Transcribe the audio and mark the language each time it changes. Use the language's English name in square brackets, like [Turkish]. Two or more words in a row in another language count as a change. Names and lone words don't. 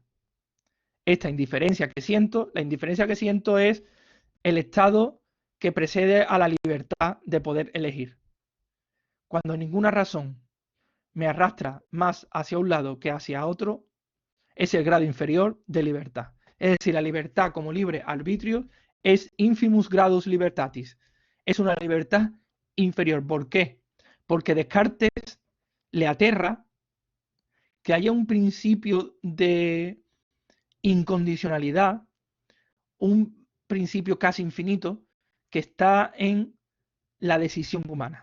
[Spanish] Esta indiferencia que siento, la indiferencia que siento es el estado que precede a la libertad de poder elegir. Cuando ninguna razón me arrastra más hacia un lado que hacia otro, es el grado inferior de libertad. Es decir, la libertad como libre arbitrio es [Latin] infimus gradus libertatis. [Spanish] Es una libertad inferior. ¿Por qué? Porque Descartes le aterra que haya un principio de incondicionalidad, un principio casi infinito, que está en la decisión humana.